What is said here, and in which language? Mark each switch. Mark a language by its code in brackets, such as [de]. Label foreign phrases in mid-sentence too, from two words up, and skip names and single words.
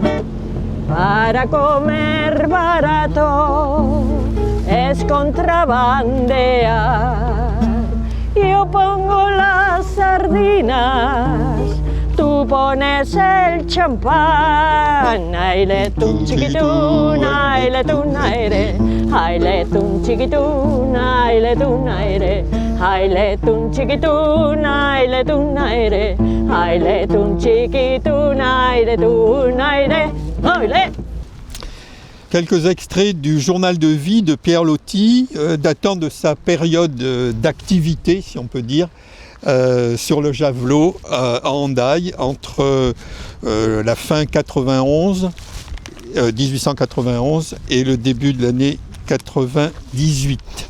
[es] Para comer barato es contrabandear. Yo pongo las sardinas, tú pones el champán. Aile tun chiquitun, aile tun aire, aile tun chiquitun, aile tun aire, aile tun chiquitun, aile tun aire, aile tun chiquitun, aile tun aire, aile. [fr] Quelques extraits du journal de vie de Pierre Loti, datant de sa période d'activité, si on peut dire, sur le javelot à Hendaye, entre la fin 1891 et le début de l'année 98.